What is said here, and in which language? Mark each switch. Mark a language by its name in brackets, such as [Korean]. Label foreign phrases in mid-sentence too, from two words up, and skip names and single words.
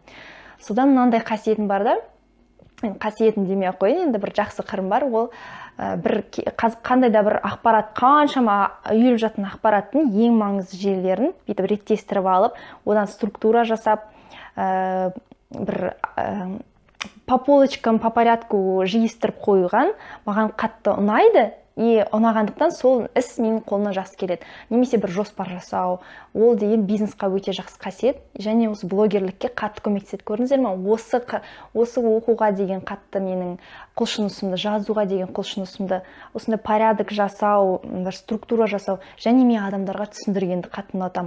[Kazakh] Содан мынандай қасиетім бар да, қасиетім демей ақ қояйын, енді бір жақсы қырым бар, ол бір қандай да бір ақпарат, қаншама үйіліп жатқан ақпараттың ең маңызды жерлерін бүйтіп реттестіріп алып, одан структура жасап, бір [Russian] по полочкам, по порядку [Kazakh] жиыстырып қойған маған қатты ұнайды. И ұнағандықтан сол іс менің қолымнан жақсы келеді. Немесе бір жоспар жасау, ол деген бизнесқа өте жақсы қасиет, және осы блогерлікке қатты көмектеседі. Көрдіңіздер ме? Осы оқуға деген қатты менің құлшынысымды, жазуға деген құлшынысымды, осындай порядок жасау, бір структура жасау, және мен адамдарға түсіндіргенді қатты ұнатамын.